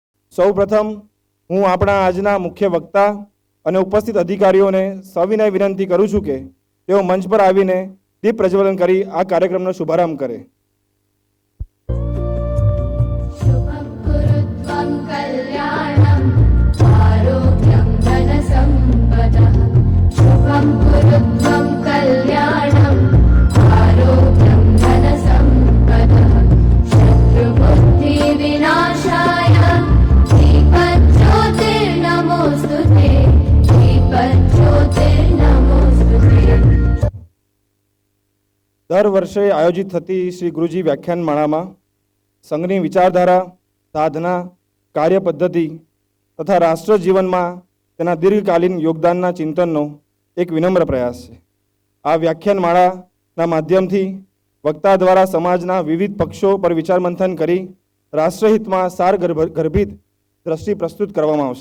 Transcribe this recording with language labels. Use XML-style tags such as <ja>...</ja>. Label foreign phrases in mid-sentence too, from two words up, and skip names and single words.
<gu>સૌપ્રથમ હું આપણા આજના મુખ્ય વક્તા અને ઉપસ્થિત અધિકારીઓને સવિનય વિનંતી કરું છું કે તેઓ મંચ પર આવીને દીપ પ્રજ્વલન કરી આ કાર્યક્રમનો શુભારંભ કરે.</gu> <sa>शुभं कुरुत्वं कल्याणं आरोग्यं धनसम्पदः शुभं कुरुत्वं कल्याणं आरोग्यं धनसम्पदः शत्रुबुद्धिविनाशाय दीपज्योतिर्नमोऽस्तुते दीपज्योतिर्नमोऽस्तुते.</sa> <gu>દર વર્ષે આયોજિત થતી શ્રી ગુરુજી વ્યાખ્યાનમાળામાં સંઘની વિચારધારા, સાધના, કાર્ય પદ્ધતિ તથા રાષ્ટ્ર જીવનમાં તેના દીર્ઘકાલીન યોગદાનના ચિંતનનો એક વિનમ્ર પ્રયાસ છે. આ વ્યાખ્યાનમાળાના માધ્યમથી વક્તા દ્વારા સમાજના વિવિધ પક્ષો પર વિચાર મંથન કરી રાષ્ટ્રહિતમાં સાર ગર્ભિત દ્રષ્ટિ પ્રસ્તુત કરવામાં આવશે.</gu>